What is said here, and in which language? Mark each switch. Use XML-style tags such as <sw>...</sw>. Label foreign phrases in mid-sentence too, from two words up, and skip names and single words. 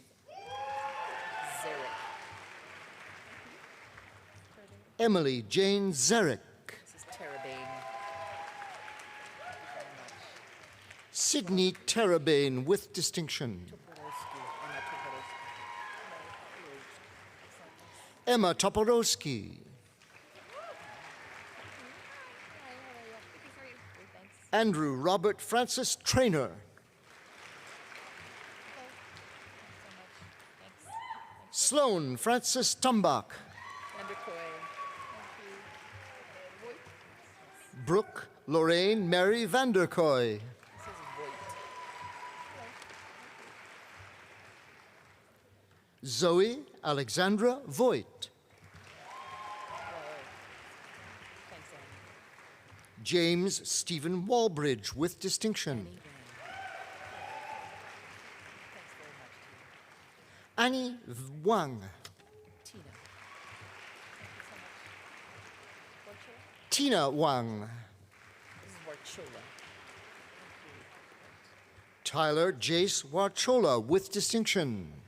<en>Emily Jane Zarek. Sydney Terabane with distinction. Emma Toporowski. Andrew Robert Francis Traynor. Sloan Francis Tumbach. Brooke Lorraine Mary Vanderkoy. Zoe Alexandra Voigt. James Stephen Walbridge with distinction. Annie Wang. Tina Wang. This is Warchola. Tyler Jace Warchola with distinction.</en>